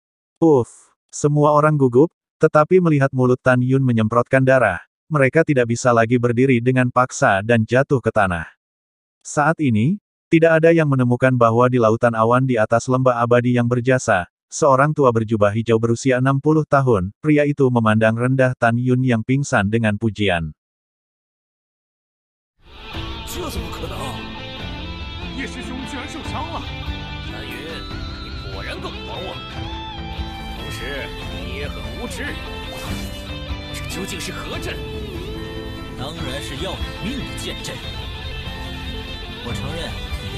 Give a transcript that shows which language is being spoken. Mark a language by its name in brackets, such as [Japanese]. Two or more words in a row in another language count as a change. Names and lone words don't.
[Indonesian] Semua orang gugup, tetapi melihat mulut Tan Yun menyemprotkan darah, mereka tidak bisa lagi berdiri dengan paksa dan jatuh ke tanah. Saat ini, tidak ada yang menemukan bahwa di lautan awan di atas lembah abadi yang berjasa, seorang tua berjubah hijau berusia 60 tahun, pria itu memandang rendah Tan Yun yang pingsan dengan pujian. [Chinese] 这怎么可能？叶师兄居然受伤了！南云，你果然更狂妄，同时你也很无知。这究竟是何阵？当然是要你命的剑阵。我承认你的